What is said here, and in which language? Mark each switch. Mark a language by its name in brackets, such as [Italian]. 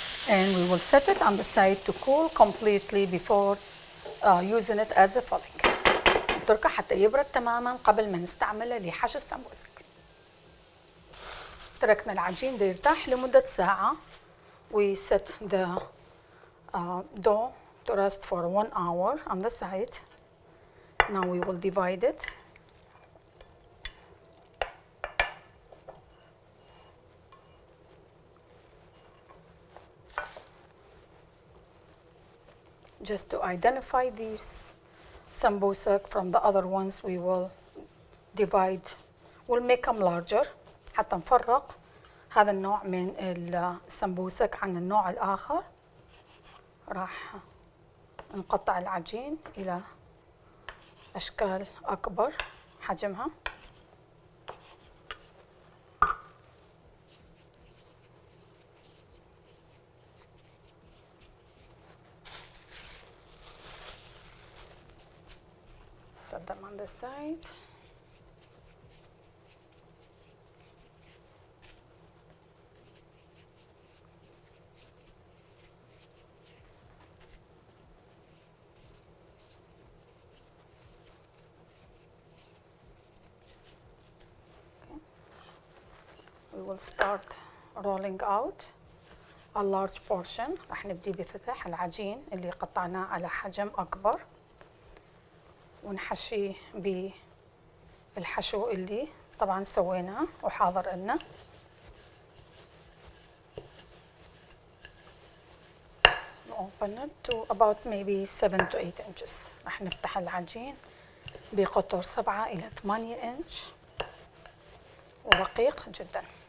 [English] And we will set it on the side to cool completely before using it as a filling. [Arabic] نتركه حتى يبرد تماما قبل ما نستعمله لحشو السمبوسك. تركنا العجين يرتاح لمدة ساعة. [English] We set the dough to rest for 1 hour on the side. Now we will divide it. Just to identify these sambosak from the other ones, we will divide. We'll make them larger [Arabic] حتى نفرق هذا النوع من السمبوسك عن النوع الآخر. راح نقطع العجين إلى أشكال أكبر حجمها. [English] Set them on the side. We will start rolling out a large portion. [Arabic] راح نبدي بفتح العجين اللي قطعناه على حجم أكبر ونحشيه بالحشو اللي طبعا سويناه وحاضر لنا. [English] Open it to about maybe 7 to 8 inches. [Arabic] راح نفتح العجين بقطر 7 إلى 8 إنش ورقيق جدا.